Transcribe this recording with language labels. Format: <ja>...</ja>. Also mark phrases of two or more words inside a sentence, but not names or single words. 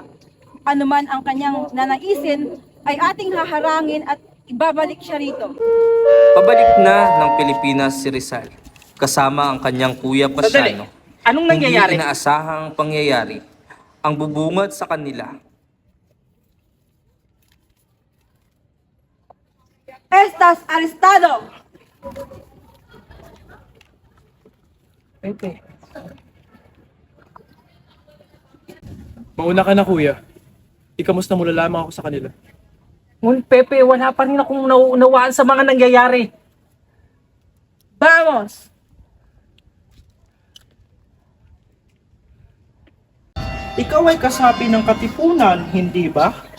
<tl>Ano man ang kanyang nanaisin, ay ating haharangin at ibabalik siya rito. Pabalik na ng Pilipinas si Rizal, kasama ang kanyang kuya Pasiano. Anong nangyayari? Hindi inaasahang pangyayari ang bubungad sa kanila.</tl> <es>Estás arrestado!</es> <tl>Pepe. Mauna ka na, kuya. Ikamusta mo lamang ako sa kanila. Ngunit Pepe, wala pa rin akong nauunawaan sa mga nangyayari.</tl> <es>Vamos!</es> <tl>Ikaw ay kasapi ng katipunan, hindi ba?</tl>